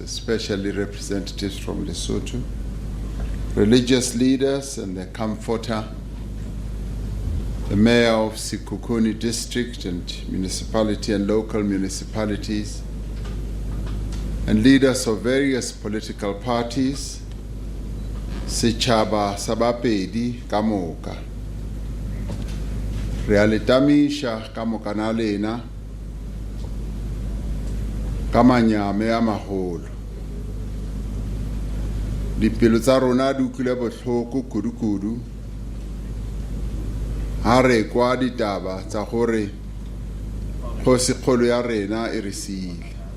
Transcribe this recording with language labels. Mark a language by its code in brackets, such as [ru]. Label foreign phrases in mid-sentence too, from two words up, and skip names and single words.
[en] especially representatives from Lesotho, religious leaders and the comforter, the mayor of Sekhukhune district and municipality and local municipalities, and leaders of various political parties, [nso] setšhaba sa BaPedi ka moka. Re a le tamiša ka moka na lena ka manyame a magolo. Dipelo tsa rona di utlwile botlhoko kudu-kudu ha re kwa ditaba tsa gore Kgoshikgolo ya rena e re siile.